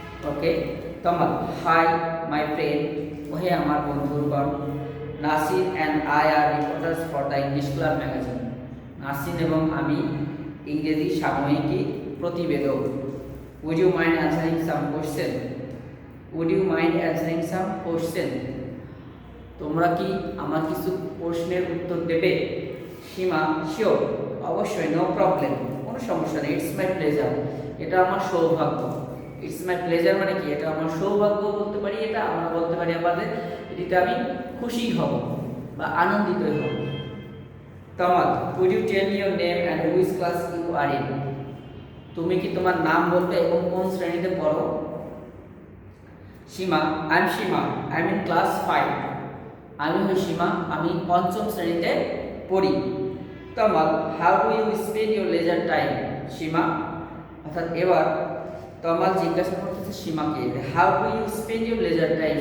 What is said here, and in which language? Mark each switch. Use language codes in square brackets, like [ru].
[en] Okay, Tamal, hi my friend, [bn] ওহে আমার বন্ধুগণ। [en] Nasir and I are reporters for the English Club magazine. [bn] Nasir এবং আমি ইংরেজি সাময়িকী প্রতিবেদক। [en] Would you mind answering some question? Would you mind answering some question? [bn] তোমরা কি আমার কিছু প্রশ্নের উত্তর দেবে? সীমা, শিওর, অবশ্যই, [en] no problem, [bn] কোনো সমস্যা নেই। [en] it's my pleasure, [bn] এটা আমার সৌভাগ্য। ইটস মাই প্লেজার মানে কি? এটা আমার সৌভাগ্য বলতে পারি, এটা আমরা বলতে পারি আমাদের এটিতে আমি খুশি হব বা আনন্দিত হব। [en] Tamal, could you tell me your name and which class you are in? [bn] তুমি কি তোমার নাম বলবে এবং কোন শ্রেণীতে পড়ো? সীমা, [en] I am Seema, I am in class 5. [bn] আমি হই সীমা, আমি পঞ্চম শ্রেণীতে পড়ি। তমাল, [en] How do you spend your leisure time? [bn] সীমা, অর্থাৎ এবার তমাল জিজ্ঞাসা করতেছে সীমাকে, [en] How do you spend your leisure time?